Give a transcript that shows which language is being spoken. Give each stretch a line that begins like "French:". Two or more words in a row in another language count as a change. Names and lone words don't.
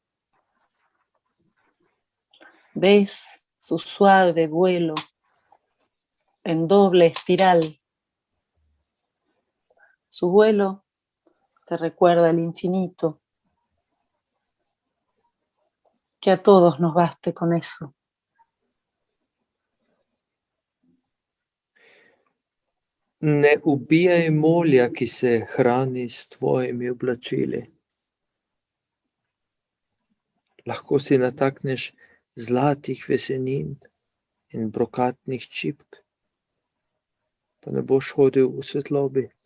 Spanish: Ves su suave vuelo en doble espiral. Su vuelo te recuerda el infinito. Que a todos nos baste con eso.
Slovenian: Ne ubijaj molja, ki se hrani s tvojimi oblačili. Lahko si natakneš zlatih vesenin in brokatnih čipk, pa ne boš hodil v svetlobi.